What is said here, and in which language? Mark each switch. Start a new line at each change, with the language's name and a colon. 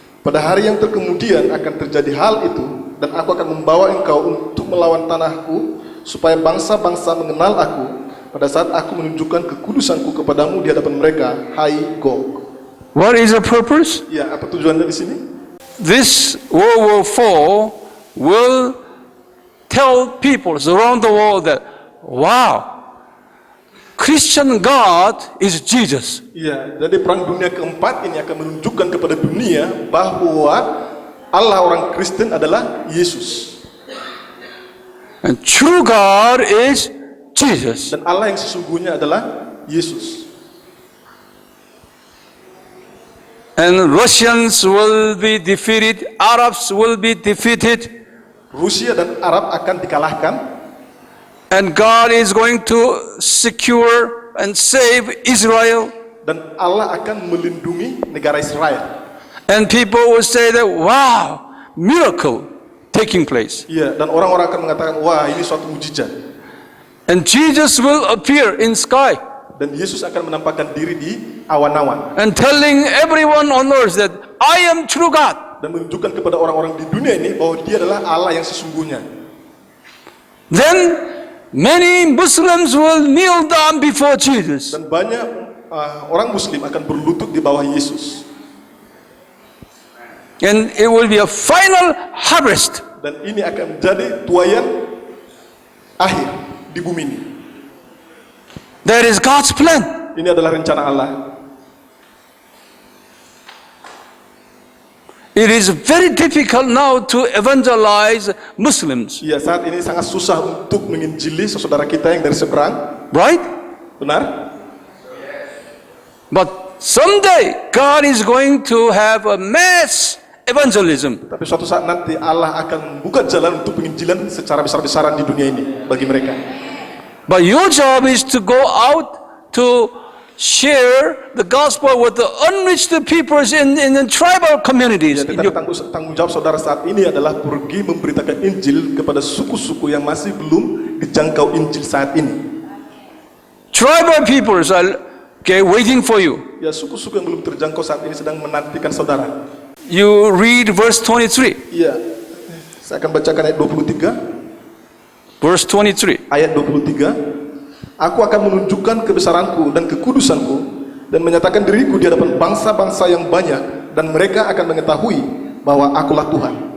Indonesian: Pada hari yang terkemudian akan terjadi hal itu, dan aku akan membawa engkau untuk melawan tanahku, supaya bangsa-bangsa mengenal aku, pada saat aku menunjukkan kekudusanku kepadamu di hadapan mereka, hai Gog.
English: What is the purpose?
Indonesian: Ya, apa tujuannya di sini?
English: This World War IV will tell people around the world that, wow, Christian God is Jesus.
Indonesian: Iya, jadi perang dunia keempat ini akan menunjukkan kepada dunia bahwa Allah orang Kristen adalah Yesus.
English: And true God is Jesus.
Indonesian: Dan Allah yang sesungguhnya adalah Yesus.
English: And Russians will be defeated, Arabs will be defeated,
Indonesian: Rusia dan Arab akan dikalahkan,
English: and God is going to secure and save Israel.
Indonesian: dan Allah akan melindungi negara Israel.
English: And people will say that, wow, miracle taking place.
Indonesian: Iya, dan orang-orang akan mengatakan, wah ini suatu mujizat.
English: And Jesus will appear in sky.
Indonesian: dan Yesus akan menampakkan diri di awan-awan
English: and telling everyone on earth that I am true God.
Indonesian: dan menunjukkan kepada orang-orang di dunia ini bahwa Dia adalah Allah yang sesungguhnya.
English: Then many Muslims will kneel down before Jesus.
Indonesian: Dan banyak orang Muslim akan berlutut di bawah Yesus.
English: And it will be a final harvest.
Indonesian: Dan ini akan menjadi tuaian akhir di bumi ini.
English: That is God's plan.
Indonesian: Ini adalah rencana Allah.
English: It is very difficult now to evangelize Muslims,
Indonesian: Ya, saat ini sangat susah untuk menginjili saudara kita yang dari seberang.
English: right?
Indonesian: Benar?
English: But someday God is going to have a mass evangelism.
Indonesian: Tapi suatu saat nanti Allah akan membuka jalan untuk penginjilan secara besar-besaran di dunia ini bagi mereka.
English: But your job is to go out to share the gospel with the unreached peoples in the tribal communities.
Indonesian: Ya, tetapi tanggung jawab saudara saat ini adalah pergi memberitakan Injil kepada suku-suku yang masih belum dijangkau Injil saat ini.
English: Tribal peoples are waiting for you.
Indonesian: Ya, suku-suku yang belum terjangkau saat ini sedang menantikan saudara.
English: You read verse 23.
Indonesian: Iya, saya akan bacakan ayat 23.
English: Verse 23.
Indonesian: Ayat 23. Aku akan menunjukkan kebesaranku dan kekudusanku dan menyatakan diriku di hadapan bangsa-bangsa yang banyak dan mereka akan mengetahui bahwa akulah Tuhan.